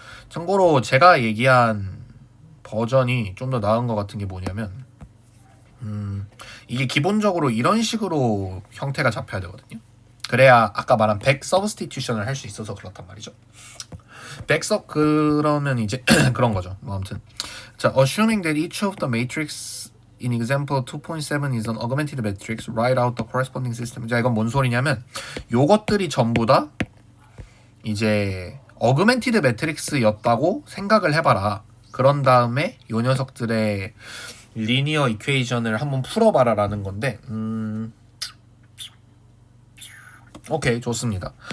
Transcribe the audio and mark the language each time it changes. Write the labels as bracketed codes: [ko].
[ko] 참고로 제가 얘기한 버전이 좀 더 나은 것 같은 게 뭐냐면 이게 기본적으로 이런 식으로 형태가 잡혀야 되거든요. 그래야 아까 말한 백 서브스티튜션을 할 수 있어서 그렇단 말이죠. 백섭 그러면 이제 그런 거죠. 뭐 아무튼 자, [en] assuming that each of the matrix in example 2.7 is an augmented matrix, write out the corresponding system. [ko] 자, 이건 뭔 소리냐면 요것들이 전부 다 이제 어그멘티드 매트릭스였다고 생각을 해봐라. 그런 다음에 요 녀석들의 리니어 이퀘이션을 한번 풀어봐라 라는 건데 오케이, 좋습니다.